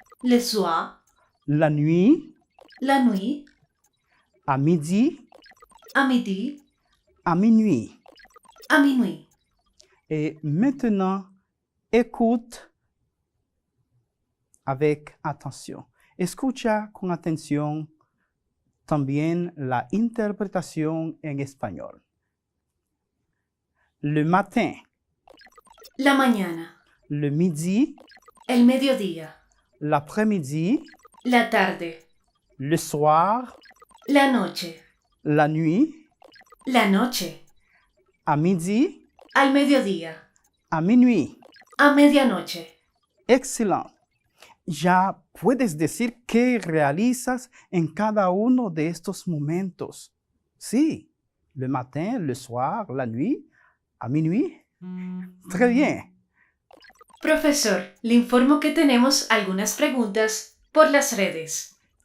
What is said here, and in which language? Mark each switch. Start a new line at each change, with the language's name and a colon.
French: le soir, la nuit, la nuit, à midi, à midi, à minuit. à minuit. Et maintenant, écoute avec attention.
Spanish: Escucha con atención también la interpretación en español.
French: Le matin,
Spanish: La mañana,
French: le midi,
Spanish: el mediodía,
French: l'après-midi,
Spanish: la tarde,
French: le soir,
Spanish: la noche,
French: la nuit,
Spanish: la noche,
French: à midi,
Spanish: al mediodía,
French: à minuit.
Spanish: a medianoche. Excelente. Ya puedes decir qué realizas en cada uno de estos momentos.
French: Sí, le matin, le soir, la nuit, à minuit. Très bien.
Spanish: Profesor, le informo que tenemos algunas preguntas por las redes.